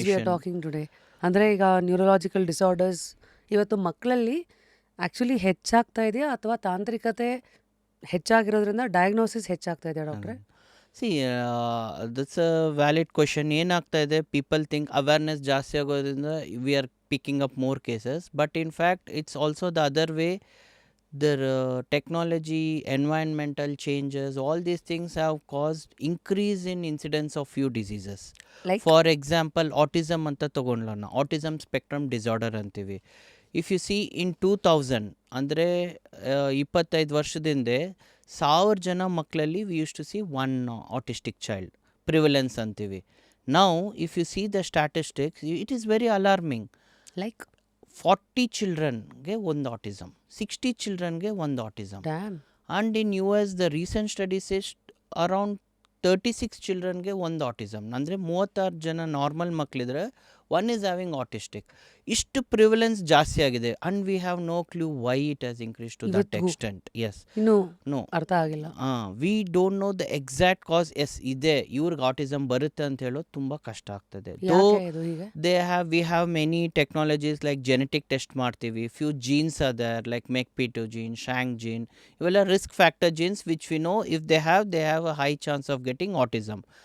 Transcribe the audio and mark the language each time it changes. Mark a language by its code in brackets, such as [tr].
[en] talking today [kn] ಅಂದರೆ ಈಗ neurological disorders ಇವತ್ತು ಮಕ್ಕಳಲ್ಲಿ ಆ್ಯಕ್ಚುಲಿ ಹೆಚ್ಚಾಗ್ತಾ ಇದೆಯಾ ಅಥವಾ ತಾಂತ್ರಿಕತೆ ಹೆಚ್ಚಾಗಿರೋದ್ರಿಂದ ಡಯಾಗ್ನೋಸಿಸ್ ಹೆಚ್ಚಾಗ್ತಾ ಇದೆ ಡಾಕ್ಟ್ರೆ. [en] See that's a valid question. [kn] ಏನಾಗ್ತಾ ಇದೆ, [en] people think awareness [kn] ಜಾಸ್ತಿ ಆಗೋದ್ರಿಂದ [en] We are picking up more cases, but in fact it's also the other way. The technology, environmental changes, all these things have caused increase in incidence of few diseases. Like for example [kn] autism ಅಂತ ತಗೊಂಡ್ಲೋಣ, autism spectrum disorder ಅಂತೀವಿ. [en] if you see in 2000 [kn] ಅಂದರೆ 25 ವರ್ಷದಿಂದ 1000 ಜನ ಮಕ್ಕಳಲ್ಲಿ [en] we use to see one autistic child prevalence [kn] ಅಂತೀವಿ. [en] Now if you see the statistics, it is very alarming. Like [kn] 40 ಚಿಲ್ಡ್ರನ್ಗೆ ಒಂದು autism, 60 ಚಿಲ್ಡ್ರನ್ಗೆ ಒಂದು autism. [en] Damn. And in US the recent studies is around 36 ಚಿಲ್ಡ್ರನ್ಗೆ [kn] ಒಂದು [en] Autism. [kn] ಅಂದರೆ 36 ಜನ normal ಮಕ್ಕಳಿದ್ರೆ [en] One is having autistic. [kn] ಇಷ್ಟು prevalence ಜಾಸ್ತಿ ಆಗಿದೆ. [en] and we have no clue why it has increase to that [kn] ಇವತ್ತಿಗೂ [en] Extent. Yes, [kn] ಇನ್ನೂ [en] no, [kn] ಅರ್ಥ ಆಗಿಲ್ಲ. [en] We don't know the exact cause. [kn] S ಇದೆ, ಇವ್ರಿಗೆ ಆಟಿಸಮ್ ಬರುತ್ತೆ ಅಂತ ಹೇಳೋದು ತುಂಬ ಕಷ್ಟ ಆಗ್ತದೆ. ಯಾಕೆ ಇದು ಹೀಗೆ? [en] we have many technologies like genetic test [kn] ಮಾಡ್ತೀವಿ. [en] Few genes are there like MECP2 gene, SHANK gene. [kn] ಇವೆಲ್ಲ [en] risk factor genes which we know if they have a high chance of getting autism.